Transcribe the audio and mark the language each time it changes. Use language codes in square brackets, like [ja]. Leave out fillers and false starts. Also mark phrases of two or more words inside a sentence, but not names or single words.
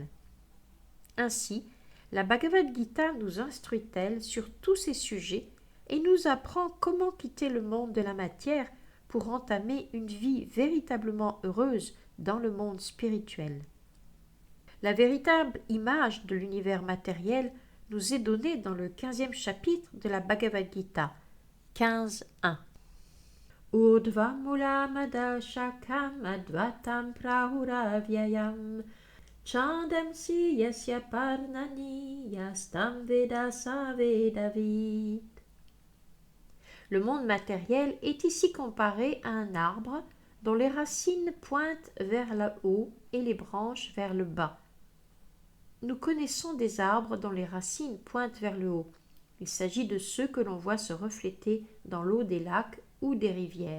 [fr] Ainsi, la Bhagavad Gita nous instruit-elle sur tous ces sujets et nous apprend comment quitter le monde de la matière pour entamer une vie véritablement heureuse dans le monde spirituel. La véritable image de l'univers matériel nous est donnée dans le 15e chapitre de la Bhagavad Gita, 15.1. [sa] Urdhva mula madashakam advatam prahuravyayam chandamsi yasya parnani yastam vedasa vedavid. [fr] Le monde matériel est ici comparé à un arbre dont les racines pointent vers le haut et les branches vers le bas. Nous connaissons des arbres dont les racines pointent vers le haut. Il s'agit de ceux que l'on voit se refléter dans l'eau des lacs ou des rivières.